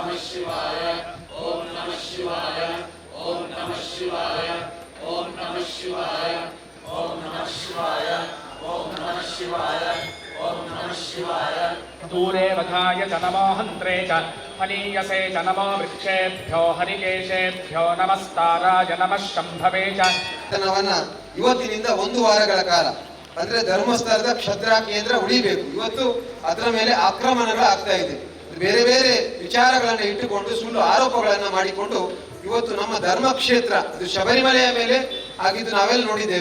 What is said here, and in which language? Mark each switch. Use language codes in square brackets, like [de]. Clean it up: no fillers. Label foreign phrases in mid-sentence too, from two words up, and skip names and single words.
[sa] दूरे वधाय च नमो हन्त्रे च मनीयसे च नमो वृक्षेभ्यो हरिकेशेभ्यो नमस्ताराय नमः शम्भवे च. [kn] ಇವತ್ತಿನಿಂದ 1 ವಾರಗಳ ಕಾಲ ಅಂದ್ರೆ ಧರ್ಮಸ್ಥಳದ ಕ್ಷತ್ರಿಯ ಕೇಂದ್ರ ಉಳಿಬೇಕು. ಇವತ್ತು ಅದರ ಮೇಲೆ ಆಕ್ರಮಣಗಳು ಆಗ್ತಾ ಇದೆ. ಬೇರೆ ಬೇರೆ ವಿಚಾರಗಳನ್ನು ಇಟ್ಟುಕೊಂಡು ಸುಳ್ಳು ಆರೋಪಗಳನ್ನು ಮಾಡಿಕೊಂಡು ಇವತ್ತು ನಮ್ಮ ಧರ್ಮಕ್ಷೇತ್ರ ಇದು ಶಬರಿಮಲೆಯ ಮೇಲೆ ಆಗಿದ್ದು ನಾವೆಲ್ಲ ನೋಡಿದ್ದೇವೆ.